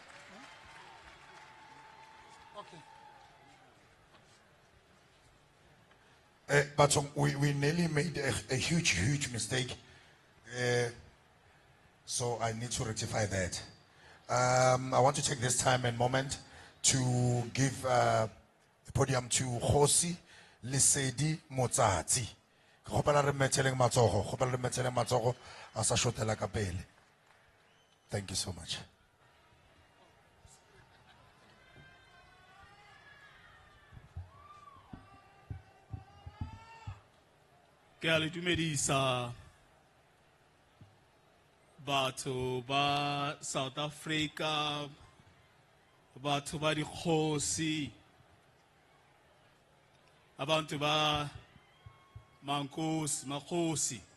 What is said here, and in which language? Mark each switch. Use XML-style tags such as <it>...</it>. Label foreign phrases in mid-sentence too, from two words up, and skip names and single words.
<en>But we nearly made a huge mistake. So I need to rectify that. I want to take this time and moment to give the podium to Kgosi Lesedi Motsatsi.</en> <nso>Ke kgopela re mmetšheleng matsogo, kgopela re mmetšheleng matsogo a sa shotela ka pele.</nso> <en>Thank you so much.</en> <nso>Ke a le dumedisa batho ba South Africa, batho ba dikgosi,</nso> <zu>abantu ba makhosi.</zu>